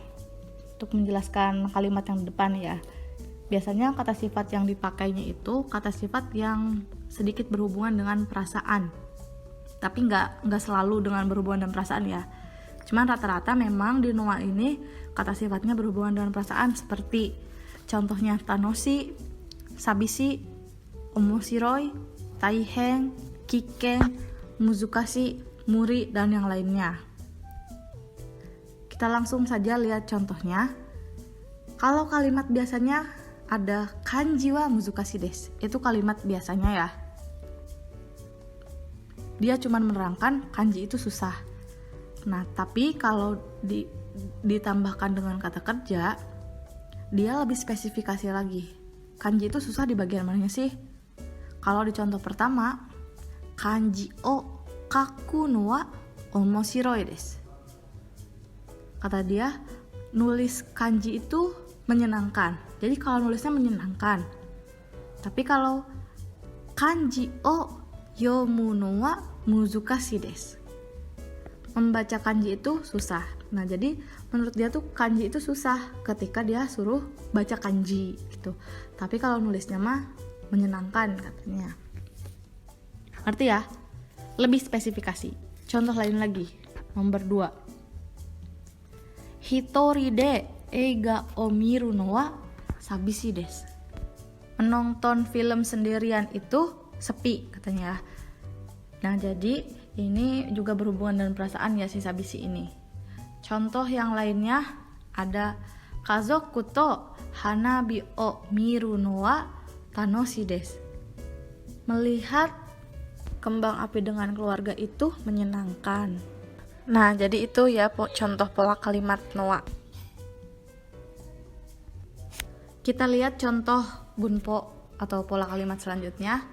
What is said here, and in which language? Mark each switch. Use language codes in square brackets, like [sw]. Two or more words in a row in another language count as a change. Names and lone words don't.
[id] Untuk menjelaskan kalimat yang di depan ya. Biasanya kata sifat yang dipakainya itu kata sifat yang sedikit berhubungan dengan perasaan. Tapi nggak selalu dengan berhubungan dengan perasaan ya. Cuman rata-rata memang di noa ini kata sifatnya berhubungan dengan perasaan seperti contohnya [ja] 楽しい、寂しい、面白い、大変、危険、難しい, [id] muri, dan yang lainnya. Kita langsung saja lihat contohnya. Kalau kalimat biasanya ada [ja] 漢字は難しいです. [id] Itu kalimat biasanya ya. Dia cuma menerangkan kanji itu susah. Nah, tapi kalau ditambahkan dengan kata kerja, dia lebih spesifikasi lagi. Kanji itu susah di bagian mananya sih? Kalau di contoh pertama, [ja] 漢字を書くのは面白いです. [id] Kata dia, nulis kanji itu menyenangkan. Jadi kalau nulisnya menyenangkan. Tapi kalau [ja] 漢字を読むのは難しいです. [id] Membaca kanji itu susah. Nah, jadi menurut dia tuh kanji itu susah ketika dia suruh baca kanji gitu. Tapi kalau nulisnya mah menyenangkan katanya. Ngerti ya? Lebih spesifikasi. Contoh lain lagi. Nomor 2. [ja] 一人で映画を見るのは寂しいです. [id] Menonton film sendirian itu sepi katanya. Nah, jadi ini juga berhubungan dengan perasaan ya si sabishi ini. Contoh yang lainnya ada [ja] 家族と花火を見るのは楽しいです. [id] Melihat kembang api dengan keluarga itu menyenangkan. Nah, jadi itu ya contoh pola kalimat noa. Kita lihat contoh bunpo atau pola kalimat selanjutnya.